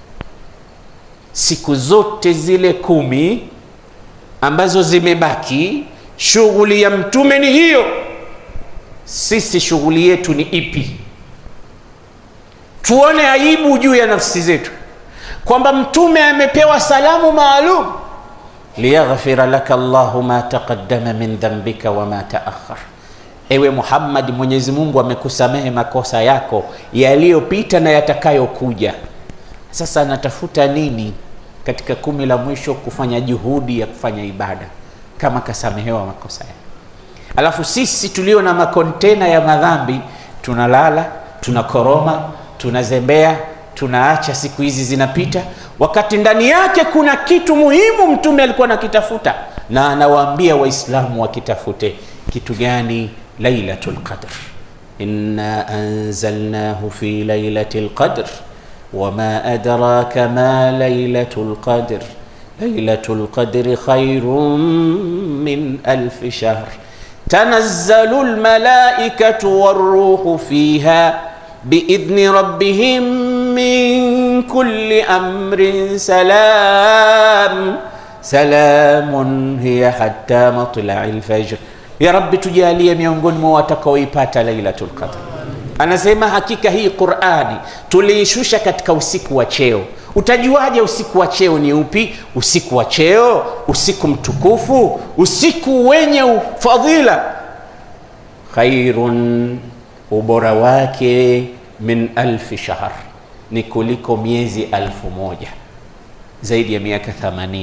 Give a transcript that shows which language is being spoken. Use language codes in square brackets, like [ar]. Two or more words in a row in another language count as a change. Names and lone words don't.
[sw] Siku zote zile 10 ambazo zimebaki, shughuli ya Mtume ni hiyo. Sisi shughuli yetu ni ipi? Tuone aibu juu ya nafsi zetu kwamba Mtume amepewa salamu maalum, [ar] ليغفر لك الله ما تقدم من ذنبك وما تأخر. [sw] Ewe Muhammad, Mwenyezi Mungu amekusamehe makosa yako yaliyopita na yatakayokuja. Sasa anatafuta nini katika 10 la mwisho kufanya juhudi ya kufanya ibada kama kasamehewa makosa yake? Alafu sisi tulio na makontena ya madhambi tunalala, tunakoroma, tunazembea, tunaacha siku hizi zinapita, wakati ndani yake kuna kitu muhimu Mtume alikuwa anakitafuta. na anawaambia waislamu wakitafute kitu gani? Lailatul Qadr. [ar] إنا أنزلناه في ليلة القدر وما أدراك ما ليلة القدر ليلة القدر خير من ألف شهر تنزل الملائكة والروح فيها بإذن ربهم من كل أمر سلام هي حتى مطلع الفجر. يا ربي, [sw] tujalie miongoni mwa watakaoipata Lailatul Qadr. Anasema hakika hii Qur'ani tuliishusha katika usiku wa cheo. Utajuaje usiku wa cheo ni upi? Usiku wa cheo, usiku mtukufu, usiku wenye fadhila. Khairun, ubora wake, [ar] من ألف شهر, [sw] ni kuliko miezi 1000, zaidi ya miaka 80.